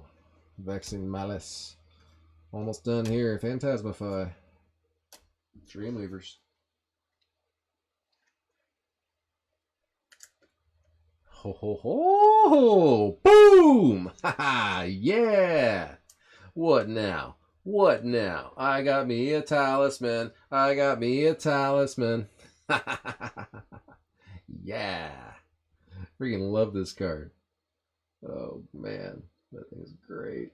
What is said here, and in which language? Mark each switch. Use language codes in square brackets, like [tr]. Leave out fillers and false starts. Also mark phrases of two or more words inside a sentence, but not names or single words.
[en] Vexing Malice. Almost done here. Phantasmify. Dreamweavers. Ho ho ho! Boom! Ha ha! Yeah! What now? What now? I got me a talisman. I got me a talisman. Yeah! Freaking love this card. Oh man, that thing is great.